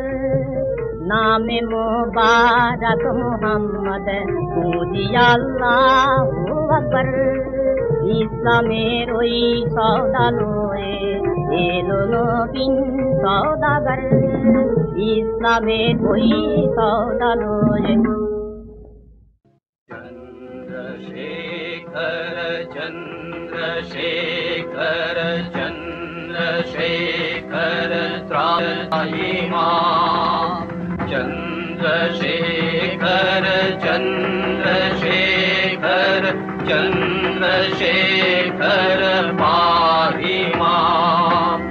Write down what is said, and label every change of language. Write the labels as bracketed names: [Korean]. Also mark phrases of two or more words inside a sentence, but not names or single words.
[Bangla] নামে মোবারক মুহাম্মদ মুজি [Arabic] الله أكبر. [Bangla] ইসলামের ওই সওদালয়ে এলো নবীন সওদাগর, ইসলামের ওই সওদালয়ে। [Sanskrit] चन्द्रशेखर चन्द्रशेखर त्राहि मां। चन्द्रशेखर चन्द्रशेखर चन्द्रशेखर पाहि मां।